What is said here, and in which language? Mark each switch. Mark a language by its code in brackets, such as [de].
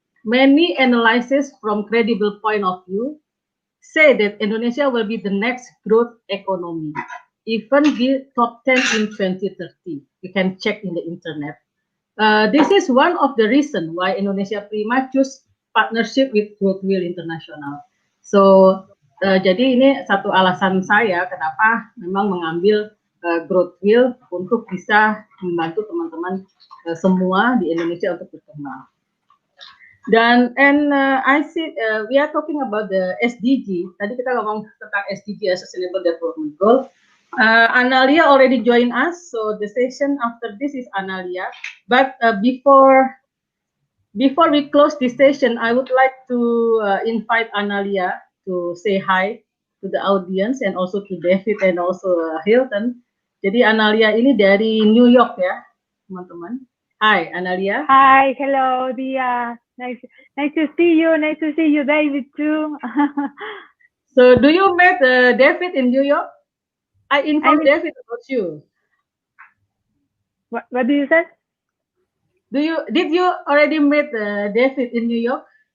[en] Many analysis from credible point of view say that Indonesia will be the next growth economy, even the top 10 in 2030. You can check in the internet. This is one of the reason why Indonesia Prima choose partnership with GrowthWheel International. [id] So jadi ini satu alasan saya kenapa memang mengambil GrowthWheel untuk bisa membantu teman-teman semua di Indonesia untuk berkembang. Dan [en] I see we are talking about the SDG. [id] Tadi kita ngomong tentang SDG, [en] Sustainable Development Goal. Analia already joined us, so the session after this is Analia. But before we close this session, I would like to invite Analia to say hi to the audience and also to David and also Hilton. [id] Jadi Analia ini dari New York ya, teman-teman. [en] Hi, Analia. Hi, hello, Dia. Nice to see you. Nice to see you, David, too. So, do you met David in New York? I informed David about you. What do you say? Did you already meet David in New York?